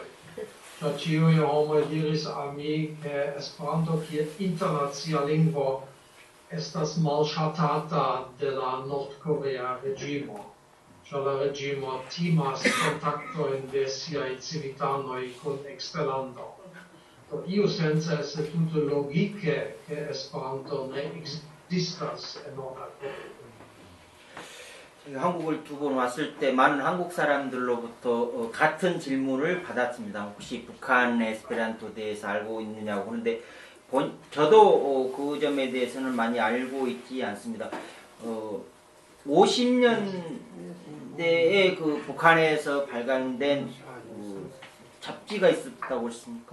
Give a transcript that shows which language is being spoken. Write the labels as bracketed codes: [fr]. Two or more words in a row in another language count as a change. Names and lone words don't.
[eo] Ĉar ĉiuj homoj diris al mi, ke Esperanto kiel internacia lingvo estas malŝatata de la Nordkorea reĝimo, ĉar la reĝimo timas kontaktojn de siaj civitanoj kun eksterlando. Do iusence estas tute logike, ke Esperanto ne ekzistas en Norda Koreo. [ko] 한국을 두 번 왔을 때 많은 한국 사람들로부터 같은 질문을 받았습니다. 혹시 북한 에스페란토에 대해서 알고 있느냐고 하는데 저도 그 점에 대해서는 많이 알고 있지 않습니다. 50년대에 그 북한에서 발간된 잡지가 있었다고 했습니까?